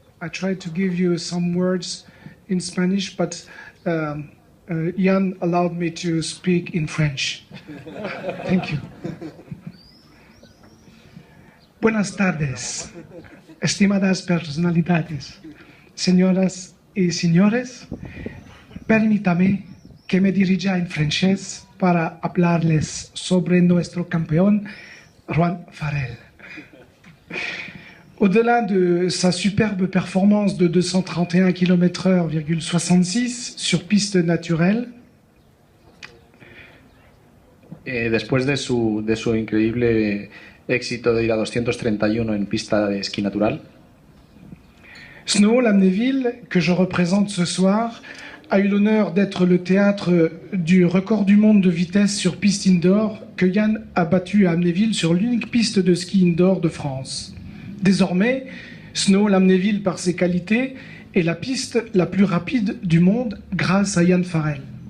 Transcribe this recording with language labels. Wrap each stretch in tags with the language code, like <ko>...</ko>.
<en>I tried to give you some words in Spanish, but Jan allowed me to speak in French. Thank you.</en> <es>Buenas tardes, estimadas personalidades, señoras y señores. Permítame que me dirija en francés para hablarles sobre nuestro campeón, Juan Farrell.</es> <fr>Au-delà de sa superbe performance de 231 km/h,66 sur piste naturelle,</fr> <es>después de su increíble éxito de ir a 231 en pista de esquí natural,</es> <fr>Snow-Amnéville, que je représente ce soir, a eu l'honneur d'être le théâtre du record du monde de vitesse sur piste indoor que Jan a battu à Amnéville sur l'unique piste de ski indoor de France. Désormais, Snow-Amnéville, par ses qualités, est la piste la plus rapide du monde grâce à Jan Farrell.</fr>